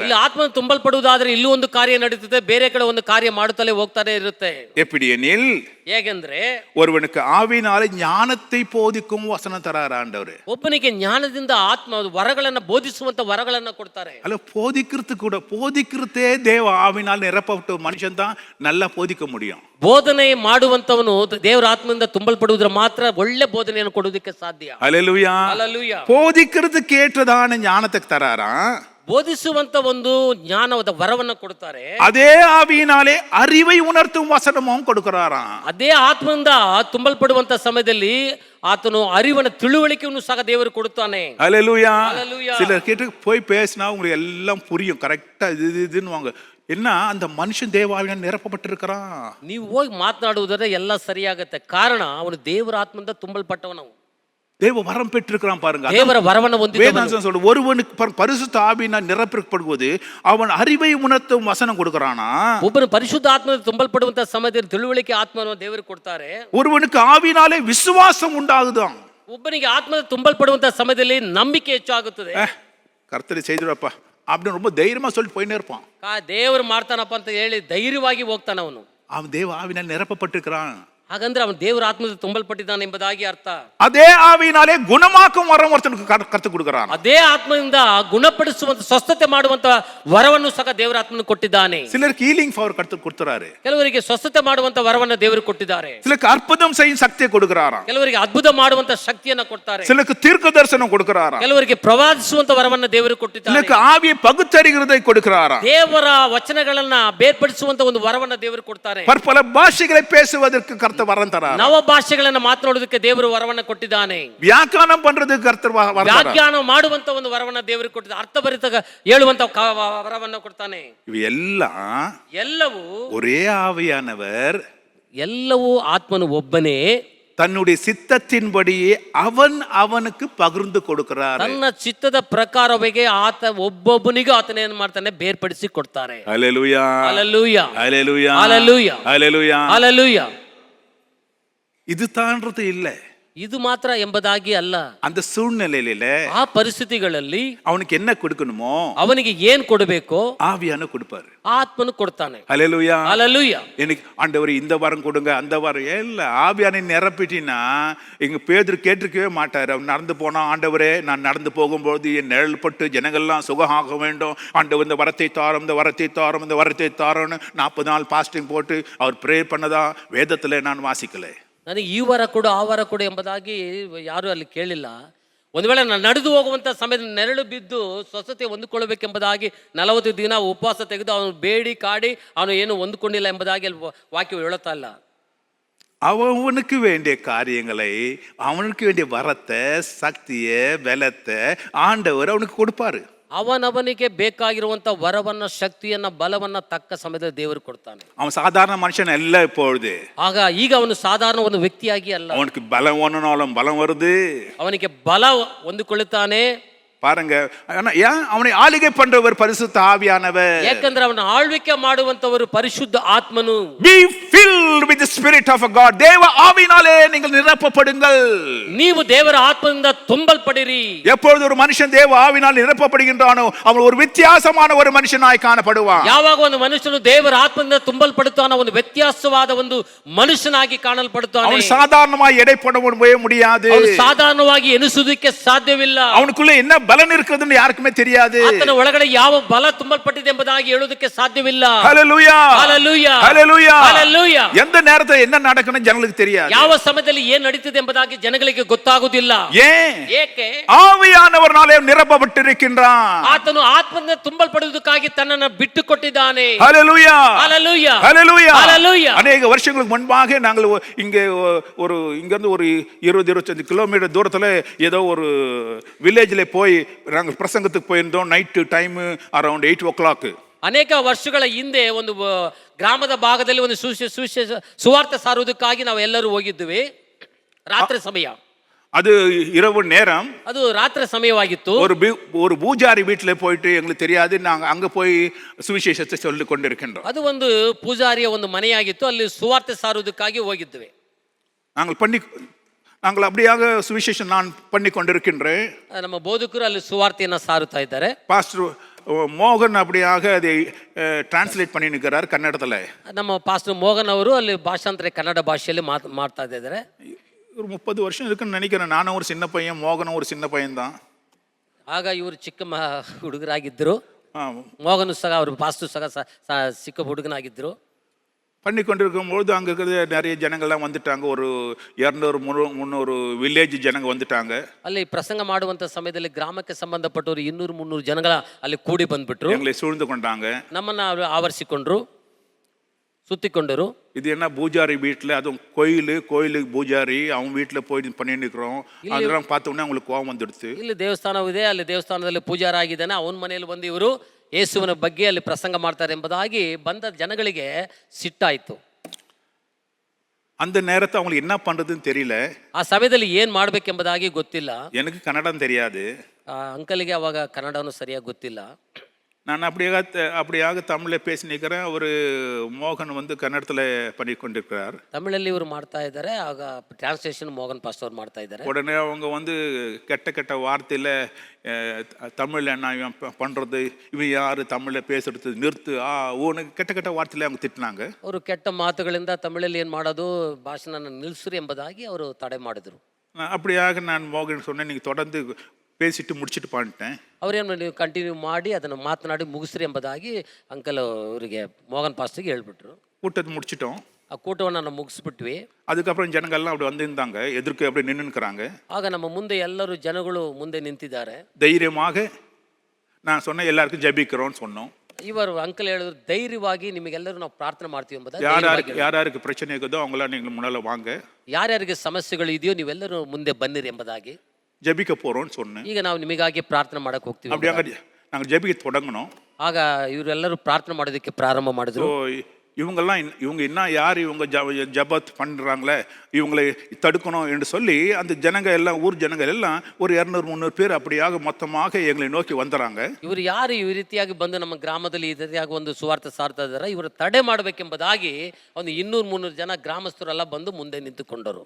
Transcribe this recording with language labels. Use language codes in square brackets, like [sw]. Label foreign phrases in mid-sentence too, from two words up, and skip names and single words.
[kn] ಇಲ್ಲಿ ಆತ್ಮನ ತುಂಬಲ್ಪಡುವುದಾದ್ರೆ ಇಲ್ಲಿ ಒಂದು ಕಾರ್ಯ ನಡೀತದೆ, ಬೇರೆ ಕಡೆ ಒಂದು ಕಾರ್ಯ ಮಾಡುತ್ತಲೇ ಹೋಗ್ತಾನೆ ಇರುತ್ತೆ. [ta] எப்படி எனில், [kn] ಹೇಗೆಂದ್ರೆ [ta] ஒருவனுக்கு ஆவினாலே ஞானத்தை போதிக்கும் வசனம் தரார் ஆண்டவர். [kn] ಒಬ್ಬನಿಗೆ ಜ್ಞಾನದಿಂದ ಆತ್ಮ ವರಗಳನ್ನ ಬೋಧಿಸುವಂತ ವರಗಳನ್ನ ಕೊಡ್ತಾರೆ. [ta] அல்ல போதிக்கிறதே தேவ ஆவினால் நிரப்பப்பட்ட மனுஷன் தான் நல்லா போதிக்க முடியும். [kn] ಬೋಧನೆ ಮಾಡುವಂತವನು ದೇವರ ಆತ್ಮದಿಂದ ತುಂಬಲ್ಪಡುವುದರ ಮಾತ್ರ ಒಳ್ಳೆ ಬೋಧನೆಯನ್ನು ಕೊಡುವುದಕ್ಕೆ ಸಾಧ್ಯ. [ta] ஹல்லேலூயா, ஹல்லேலூயா. போதிக்கிறதுக்கு ஏற்றதான ஞானத்தை தராரா. [kn] ಬೋಧಿಸುವಂತ ಒಂದು ಜ್ಞಾನದ ವರವನ್ನ ಕೊಡ್ತಾರೆ. [ta] அதே ஆவியினாலே அறிவை உணர்த்தும் வசனமும் கொடுக்கிறாராம். [kn] ಅದೇ ಆತ್ಮದಿಂದ ತುಂಬಲ್ಪಡುವಂತ ಸಮಯದಲ್ಲಿ ಆತನು ಅರಿವನ ತಿಳುವಳಿಕೆಯನ್ನು ಸಹ ದೇವರು ಕೊಡುತ್ತಾನೆ. [ta] ஹல்லேலூயா. ஹல்லேலூயா. சிலர் கேட்டு போய் பேசினா உங்களுக்கு எல்லாம் புரியும், கரெக்டா இதுன்னு வாங்க. என்ன அந்த மனுஷன் தேவாவினால் நிரப்பப்பட்டிருக்கிறான். [kn] ನೀವು ಹೋಗಿ ಮಾತನಾಡುವುದರ ಎಲ್ಲ ಸರಿಯಾಗತ್ತೆ. ಕಾರಣ ಅವನು ದೇವರ ಆತ್ಮದಿಂದ ತುಂಬಲ್ಪಟ್ಟವನು, [ta] தேவ வரம் பெற்றிருக்கிறான் பாருங்க. [kn] ದೇವರ ವರವನ್ನು ಹೊಂದಿದವನು. [ta] வேதாந்தம் சொல்ற ஒருவனுக்கு பரிசுத்த ஆவியினால் நிரப்பப்படுவது அவன் அறிவை உணர்த்தும் வசனம் கொடுக்கறானா. [kn] ಒಬ್ಬನು ಪರಿಶುದ್ಧ ಆತ್ಮದಿಂದ ತುಂಬಲ್ಪಡುವಂತ ಸಮಯದಲ್ಲಿ ತಿಳುವಳಿಕೆ ಆತ್ಮವನ್ನು ದೇವರು ಕೊಡ್ತಾರೆ. [ta] ஒருவனுக்கு ஆவியினாலே விசுவாசம் உண்டாகுதாம். [kn] ಒಬ್ಬನಿಗೆ ಆತ್ಮದ ತುಂಬಲ್ಪಡುವಂತ ಸಮಯದಲ್ಲಿ ನಂಬಿಕೆ ಹೆಚ್ಚಾಗುತ್ತದೆ. [ta] கர்த்தரை செய்துடப்பா அப்படின்னு ரொம்ப தைரியமா சொல்லிட்டு போயிட்டே இருப்பான். [kn] ದೇವರು ಮಾಡ್ತಾನಪ್ಪ ಅಂತ ಹೇಳಿ ಧೈರ್ಯವಾಗಿ ಹೋಗ್ತಾನ ಅವನು. [ta] அவன் தேவ ஆவியினால் நிரப்பப்பட்டிருக்கிறான். [kn] ಹಾಗಂದ್ರೆ ಅವನು ದೇವರ ಆತ್ಮದಿಂದ ತುಂಬಲ್ಪಟ್ಟಿದ್ದಾನೆ ಎಂಬುದಾಗಿ ಅರ್ಥ. [ta] அதே ஆவியினாலே குணமாக்கும் வரம் ஒருத்தனுக்கு கர்த்தர் கொடுக்கறான். [kn] ಅದೇ ಆತ್ಮದಿಂದ ಗುಣಪಡಿಸುವಂತ ಸ್ವಸ್ಥತೆ ಮಾಡುವಂತ ವರವನ್ನು ಸಹ ದೇವರ ಆತ್ಮನು ಕೊಟ್ಟಿದ್ದಾನೆ. [ta] சிலருக்கு [en] healing power [ta] கர்த்தர் கொடுத்துறாரு. [kn] ಕೆಲವರಿಗೆ ಸ್ವಸ್ಥತೆ ಮಾಡುವಂತ ವರವನ್ನು ದೇವರು ಕೊಟ್ಟಿದ್ದಾರೆ. [ta] சிலருக்கு அற்புதம் செய்யும் சக்தியை கொடுக்கறாராம். [kn] ಕೆಲವರಿಗೆ ಅದ್ಭುತ ಮಾಡುವಂತ ಶಕ್ತಿಯನ್ನ ಕೊಡ್ತಾರೆ. [ta] சிலருக்கு தீர்க்க தரிசனம் கொடுக்கறாராம். [kn] ಕೆಲವರಿಗೆ ಪ್ರವಾದಿಸುವಂತ ವರವನ್ನು ದೇವರು ಕೊಟ್ಟಿದ್ದಾರೆ. [ta] சிலருக்கு ಆವಿಯ பகுத்தறிகிறதை கொடுக்கறாராம். [kn] ದೇವರ ವಚನಗಳನ್ನ ಬೇರ್ಪಡಿಸುವಂತ ಒಂದು ವರವನ್ನು ದೇವರು ಕೊಡ್ತಾರೆ. [ta] பற்பல பாஷைகளை பேசுவதற்கு கர்த்தர் வரம் தரார். [kn] ನವ ಭಾಷೆಗಳನ್ನ ಮಾತನಾಡೋದಕ್ಕೆ ದೇವರು ವರವನ್ನು ಕೊಟ್ಟಿದ್ದಾನೆ. [ta] வியாக்கியானம் பண்றதுக்கு கர்த்தர் வரம் தரார். [kn] ವ್ಯಾಖ್ಯಾನ ಮಾಡುವಂತ ಒಂದು ವರವನ್ನು ದೇವರು ಕೊಟ್ಟಿದ್ದಾನೆ. ಅರ್ಥಭರಿತ ಹೇಳುವಂತ ವರವನ್ನು ಕೊಡ್ತಾನೆ. [ta] ಎಲ್ಲವೂ ஒரே ஆவியானவர், [kn] ಎಲ್ಲವೂ ಆತ್ಮನು ಒಬ್ಬನೇ [ta] தன்னுடைய சித்தத்தின்படியே அவனுக்கு பகிர்ந்து கொடுக்கிறார். ತನ್ನ ಚಿತ್ತದ ಪ್ರಕಾರವಾಗಿ ಆತ ಒಬ್ಬೊಬ್ಬನಿಗೂ ಆತನ ಏನು ಮಾಡ್ತಾನೆ, ಬೇರ್ಪಡಿಸಿ ಕೊಡ್ತಾರೆ. ஹல்லேலூயா, ஹல்லேலூயா, ஹல்லேலூயா, ஹல்லேலூயா, ஹல்லேலூயா, ஹல்லேலூயா. இதுதான்றது இல்லை. [kn] ಇದು ಮಾತ್ರ ಎಂಬುದಾಗಿ ಅಲ್ಲ. [ta] அந்த சூழ்நிலையில [kn] ಆ ಪರಿಸ್ಥಿತಿಗಳಲ್ಲಿ [ta] அவனுக்கு என்ன கொடுக்கணுமோ [kn] ಅವನಿಗೆ ಏನ್ ಕೊಡಬೇಕೋ [ta] ஆவியான கொடுப்பாரு. [kn] ಆತ್ಮನು ಕೊಡ್ತಾನೆ. [ta] ஹல்லேலூயா. [kn] ಹಲ್ಲೆಲೂಯಾ. [ta] எனக்கு ஆண்டவர் இந்த வாரம் கொடுங்க அந்த வாரம் இல்ல, ஆவியான நிரப்பிட்டினா இங்க பேதுரு கேட்டிருக்கவே மாட்டாரு. அவன் நடந்து போனா, ஆண்டவரே நான் நடந்து போகும்போது என் நிழல் பட்டு ஜனங்கள்லாம் சுகமாக வேண்டும், ஆண்டவர் இந்த வரத்தை தாரும், இந்த வரத்தை தாரும், இந்த வரத்தை தாரோன்னு 40 நாள் பாஸ்டிங் போட்டு அவர் ப்ரேயர் பண்ணதா வேதத்துல நான் வாசிக்கல. [kn] ನನಗೆ ಈ ವಾರ ಕೊಡು ಆ ವಾರ ಕೊಡು ಎಂಬುದಾಗಿ ಯಾರು ಅಲ್ಲಿ ಕೇಳಿಲ್ಲ. ಒಂದು ವೇಳೆ ನಾನು ನಡೆದು ಹೋಗುವಂಥ ಸಮಯದಲ್ಲಿ ನೆರಳು ಬಿದ್ದು ಸ್ವಸ್ಥತೆ ಹೊಂದಿಕೊಳ್ಳಬೇಕೆಂಬುದಾಗಿ 40 ದಿನ ಉಪವಾಸ ತೆಗೆದು ಅವನು ಬೇಡಿ ಕಾಡಿ ಅವನು ಏನು ಹೊಂದ್ಕೊಂಡಿಲ್ಲ ಎಂಬುದಾಗಿ ಅಲ್ಲಿ ವಾಕ್ಯ ಹೇಳುತ್ತಾ ಇಲ್ಲ. [ta] அவனுக்கு வேண்டிய காரியங்களை, அவனுக்கு வேண்டிய வரத்தை, சக்தியை, பலத்தை ஆண்டவர் அவனுக்கு கொடுப்பாரு. [kn] ಅವನವನಿಗೆ ಬೇಕಾಗಿರುವಂಥ ವರವನ್ನ, ಶಕ್ತಿಯನ್ನ, ಬಲವನ್ನ ತಕ್ಕ ಸಮಯದಲ್ಲಿ ದೇವರು ಕೊಡ್ತಾನೆ. [ta] அவன் சாதாரண மனுஷன் அல்ல. இப்பொழுது [kn] ಈಗ ಅವನು ಸಾಧಾರಣ ಒಂದು ವ್ಯಕ್ತಿಯಾಗಿ ಅಲ್ಲ. [ta] அவனுக்கு பலம் ஒன்றுனாலும் பலம் வருது. [kn] ಅವನಿಗೆ ಬಲ ಹೊಂದಿಕೊಳ್ಳುತ್ತಾನೆ. [ta] பாருங்க, ஏன் அவனை ஆளுகை பண்றவர் பரிசுத்த ஆவியானவர். [kn] ಯಾಕಂದ್ರೆ ಅವನ ಆಳ್ವಿಕೆ ಮಾಡುವಂತವರು ಪರಿಶುದ್ಧ ಆತ್ಮನು. [en] Be filled with the spirit of God. [ta] தேவ ஆவியினாலே நீங்கள் நிரப்பப்படுங்கள். [kn] ನೀವು ದೇವರ ಆತ್ಮದಿಂದ ತುಂಬಲ್ಪಡಿರಿ. [ta] எப்பொழுது ஒரு மனுஷன் தேவ ஆவியினால் நிரப்பப்படுகின்றானோ அவன் ஒரு வித்தியாசமான ஒரு மனுஷனாய் காணப்படுவான். [kn] ಯಾವಾಗ ಒಂದು ಮನುಷ್ಯನು ದೇವರ ಆತ್ಮದಿಂದ ತುಂಬಲ್ಪಡುತ್ತಾನೋ ಒಂದು ವ್ಯತ್ಯಾಸವಾದ ಒಂದು ಮನುಷ್ಯನಾಗಿ ಕಾಣಲ್ಪಡುತ್ತಾನೆ. [ta] அவன் சாதாரணமாய் எடை போடவே முடியாது. [kn] ಅವನು ಸಾಧಾರಣವಾಗಿ ಎನಿಸುವುದಕ್ಕೆ ಸಾಧ್ಯವಿಲ್ಲ. [ta] அவனுக்குள்ள என்ன பலன் இருக்குதுன்னு யாருக்குமே தெரியாது. [kn] ಆತನ ಒಳಗಡೆ ಯಾವ ಬಲ ತುಂಬಲ್ಪಟ್ಟಿದೆ ಎಂಬುದಾಗಿ ಹೇಳುವುದಕ್ಕೆ ಸಾಧ್ಯವಿಲ್ಲ. [ta] ஹல்லேலூயா. [kn] ಹಲ್ಲೆಲೂಯಾ. [ta] ஹல்லேலೂயா. [kn] ಹಲ್ಲೆಲೂಯಾ. [ta] எந்த நேரத்துல என்ன நடக்குன்னு ಜನங்களுக்கு தெரியாது. [kn] ಯಾವ ಸಮಯದಲ್ಲಿ ಏನು ನಡೀತಿದೆ ಎಂಬುದಾಗಿ ಜನಗಳಿಗೆ ಗೊತ್ತಾಗುವುದಿಲ್ಲ. ಏಕೆ? [ta] ஆவியானவர்னாலே நிரப்பப்பட்டிருக்கின்றான். [kn] ಆತನು ಆತ್ಮದಿಂದ ತುಂಬಲ್ಪಡುವುದಕ್ಕಾಗಿ ತನ್ನನ್ನು ಬಿಟ್ಟು ಕೊಟ್ಟಿದ್ದಾನೆ. [ta] ஹல்லேலூயா. [kn] ಹಲ್ಲೆಲೂಯಾ. [ta] ஹல்லேலூயா. [kn] ಹಲ್ಲೆಲೂಯಾ. [ta] அநேக வருஷங்களுக்கு முன்பாக நாங்கள் இங்கே இங்கிருந்து ஒரு 20-25 கிலோமீட்டர் தூரத்துல ஏதோ ஒரு வில்லேஜ்ல போய் நாங்கள் பிரசங்கத்துக்கு போயிருந்தோம். [en] night time around 8 o'clock. [kn] ಅನೇಕ ವರ್ಷಗಳ ಹಿಂದೆ ಒಂದು ಗ್ರಾಮದ ಭಾಗದಲ್ಲಿ ಒಂದು ಸುವಾರ್ತೆ ಸಾರುವುದಕ್ಕಾಗಿ ನಾವು ಎಲ್ಲರೂ ಹೋಗಿದ್ವಿ. ರಾತ್ರಿ ಸಮಯ, [ta] அது இரவு நேரம், [kn] ಅದು ರಾತ್ರಿ ಸಮಯವಾಗಿತ್ತು. [ta] ஒரு பூஜாரி வீட்டில் போயிட்டு எங்களுக்கு தெரியாது, நாங்கள் அங்கே போய் சுவிசேஷத்தை சொல்லி கொண்டிருக்கின்றோம். [kn] ಅದು ಒಂದು ಪೂಜಾರಿಯ ಒಂದು ಮನೆಯಾಗಿತ್ತು. ಅಲ್ಲಿ ಸುವಾರ್ತೆ ಸಾರುವುದಕ್ಕಾಗಿ ಹೋಗಿದ್ವಿ. [ta] நாங்கள் அப்படியாக சுவிசேஷம் நான் பண்ணி கொண்டிருக்கின்றேன். [kn] ನಮ್ಮ ಬೋಧಕರು ಅಲ್ಲಿ ಸುವಾರ್ತೆಯನ್ನು ಸಾರುತ್ತಾ ಇದ್ದಾರೆ. [ta] பாஸ்டர் மோகன் அப்படியாக அதை டிரான்ஸ்லேட் பண்ணி நிற்கிறார் கன்னடத்தில். [kn] ನಮ್ಮ ಪಾಸ್ಟರ್ ಮೋಹನ್ ಅವರು ಅಲ್ಲಿ ಭಾಷಾಂತರ ಕನ್ನಡ ಭಾಷೆಯಲ್ಲಿ ಮಾಡ್ತಾ ಇದ್ದಾರೆ. [ta] ஒரு 30 வருஷம் இருக்குன்னு நினைக்கிறேன். நானும் ஒரு சின்ன பையன், மோகனும் ஒரு சின்ன பையன் தான். [kn] ಆಗ ಇವರು ಚಿಕ್ಕ ಹುಡುಗರಾಗಿದ್ದರು. ಮೋಹನು ಸಹ ಅವರು ಪಾಸ್ಟರ್ ಸಹ ಚಿಕ್ಕ ಹುಡುಗನಾಗಿದ್ದರು. [ta] பண்ணி கொண்டிருக்கும்போது அங்கே இருக்கிற நிறைய ஜனங்கள்லாம் வந்துட்டாங்க. ஒரு 200-300 வில்லேஜ் ஜனங்க வந்துட்டாங்க. [kn] ಅಲ್ಲಿ ಪ್ರಸಂಗ ಮಾಡುವಂತ ಸಮಯದಲ್ಲಿ ಗ್ರಾಮಕ್ಕೆ ಸಂಬಂಧಪಟ್ಟವರು 200-300 ಜನಗಳ ಅಲ್ಲಿ ಕೂಡಿ ಬಂದ್ಬಿಟ್ರು. [ta] எங்களை சூழ்ந்து கொண்டாங்க. [kn] ನಮ್ಮನ್ನ ಆವರಿಸಿಕೊಂಡ್ರು, [ta] சுத்திக்கொண்டರು. இது என்ன பூஜாரி வீட்டில், அதுவும் கோயிலுக்கு பூஜாரி அவன் வீட்டில் போய் பண்ணிட்டு இருக்கிறோம். அதெல்லாம் பார்த்தோன்னே அவங்களுக்கு கோபம் வந்துடுச்சு. [kn] ಇಲ್ಲಿ ದೇವಸ್ಥಾನವಿದೆ, ಅಲ್ಲಿ ದೇವಸ್ಥಾನದಲ್ಲಿ ಪೂಜಾರ ಆಗಿದ್ದಾನೆ, ಅವನ ಮನೆಯಲ್ಲಿ ಬಂದು ಇವರು ಯೇಸುವಿನ ಬಗ್ಗೆ ಅಲ್ಲಿ ಪ್ರಸಂಗ ಮಾಡ್ತಾರೆ ಎಂಬುದಾಗಿ ಬಂದ ಜನಗಳಿಗೆ ಸಿಟ್ಟಾಯಿತು. [ta] அந்த நேரத்தை அவங்களுக்கு என்ன பண்றதுன்னு தெரியல. [kn] ಆ ಸಮಯದಲ್ಲಿ ಏನ್ ಮಾಡ್ಬೇಕೆಂಬುದಾಗಿ ಗೊತ್ತಿಲ್ಲ. [ta] எனக்கு கன்னடம் தெரியாது. [kn] ಅಂಕಲ್ಗೆ ಅವಾಗ ಕನ್ನಡವನ್ನು ಸರಿಯಾಗಿ ಗೊತ್ತಿಲ್ಲ. [ta] நான் அப்படியாக தமிழில் பேசி நிற்கிறேன். ஒரு மோகன் வந்து கன்னடத்தில் பண்ணி கொண்டிருக்கிறார். [kn] ತಮಿಳಲ್ಲಿ ಇವರು ಮಾಡ್ತಾ ಇದ್ದಾರೆ. ಆಗ ಟ್ರಾನ್ಸ್ಲೇಷನ್ ಮೋಹನ್ ಪಾಸ್ಟರ್ ಮಾಡ್ತಾ ಇದ್ದಾರೆ. [ta] உடனே அவங்க வந்து கெட்ட வார்த்தையில் தமிழில் என்ன இவன் பண்ணுறது, இவன் யார் தமிழில் பேசுறது, நிறுத்து உனக்கு கெட்ட வார்த்தையில் அவங்க திட்டினாங்க. [kn] ಅವರು ಕೆಟ್ಟ ಮಾತುಗಳಿಂದ ತಮಿಳಲ್ಲಿ ಏನು ಮಾಡೋದು, ಭಾಷೆನ ನಿಲ್ಲಿಸ್ರಿ ಎಂಬುದಾಗಿ ಅವರು ತಡೆ ಮಾಡಿದ್ರು. [ta] அப்படியாக நான் மோகன் சொன்னேன், நீங்கள் தொடர்ந்து பேசிட்டு முடிச்சுட்டு பண்ணிட்டேன். [kn] ಅವ್ರೇನು ನೀವು ಕಂಟಿನ್ಯೂ ಮಾಡಿ ಅದನ್ನು ಮಾತನಾಡಿ ಮುಗಿಸ್ರಿ ಎಂಬುದಾಗಿ ಅಂಕಲ್ ಅವರಿಗೆ ಮೋಹನ್ ಪಾಸ್ಟರ್ಗೆ ಹೇಳ್ಬಿಟ್ರು. [ta] கூட்டத்தை முடிச்சிட்டோம். [kn] ಆ ಕೂಟವನ್ನು ನಾವು ಮುಗಿಸ್ಬಿಟ್ವಿ. [ta] அதுக்கப்புறம் ಜನಗಳೆಲ್ಲ அப்படி வந்திருந்தாங்க, எதிர்க்க அப்படி நின்னுக்கிறாங்க. [kn] ಆಗ ನಮ್ಮ ಮುಂದೆ ಎಲ್ಲರೂ ಜನಗಳು ಮುಂದೆ ನಿಂತಿದ್ದಾರೆ. [ta] தைரியமாக நான் சொன்னேன், எல்லாருக்கும் ஜெபிக்கிறோம்னு சொன்னோம். [kn] ಇವರು ಅಂಕಲ್ ಹೇಳಿದ್ರು, ಧೈರ್ಯವಾಗಿ ನಿಮಗೆಲ್ಲರೂ ನಾವು ಪ್ರಾರ್ಥನೆ ಮಾಡ್ತೀವಿ ಎಂಬುದಾಗಿ. ಯಾರ್ಯಾರಿಗೆ ಪ್ರಶ್ನೆ [ta] இருக்குதோ அவங்களாம் நீங்கள் முன்னால வாங்க. [kn] ಯಾರ್ಯಾರಿಗೆ ಸಮಸ್ಯೆಗಳು ಇದೆಯೋ ನೀವೆಲ್ಲರೂ ಮುಂದೆ ಬನ್ನಿರಿ ಎಂಬುದಾಗಿ. [ta] ஜெபிக்க போறோம்னு சொன்னேன். [kn] ಈಗ ನಾವು ನಿಮಗಾಗಿ ಪ್ರಾರ್ಥನೆ ಮಾಡಕ್ಕೆ ಹೋಗ್ತೀವಿ. [ta] அப்படியே நாங்கள் ஜெபிக்க தொடங்கணும். [kn] ಆಗ ಇವರೆಲ್ಲರೂ ಪ್ರಾರ್ಥನೆ ಮಾಡೋದಕ್ಕೆ ಪ್ರಾರಂಭ ಮಾಡಿದ್ರು. [ta] இவங்க என்ன யார் இவங்க ஜபத் பண்ணுறாங்களே, இவங்களை தடுக்கணும் என்று சொல்லி அந்த ஜனங்க எல்லாம், ஊர் ஜனங்கள் எல்லாம் ஒரு 200-300 பேர் அப்படியாக மொத்தமாக எங்களை நோக்கி வந்துறாங்க. [kn] ಇವರು ಯಾರು ಈ ರೀತಿಯಾಗಿ ಬಂದು ನಮ್ಮ ಗ್ರಾಮದಲ್ಲಿ ಈ ರೀತಿಯಾಗಿ ಒಂದು ಸುವಾರ್ತೆ ಸಾರ್ತಾ ಇದ್ದಾರೆ, ಇವರು ತಡೆ ಮಾಡಬೇಕೆಂಬುದಾಗಿ ಒಂದು 200-300 ಜನ ಗ್ರಾಮಸ್ಥರೆಲ್ಲ ಬಂದು ಮುಂದೆ ನಿಂತುಕೊಂಡರು.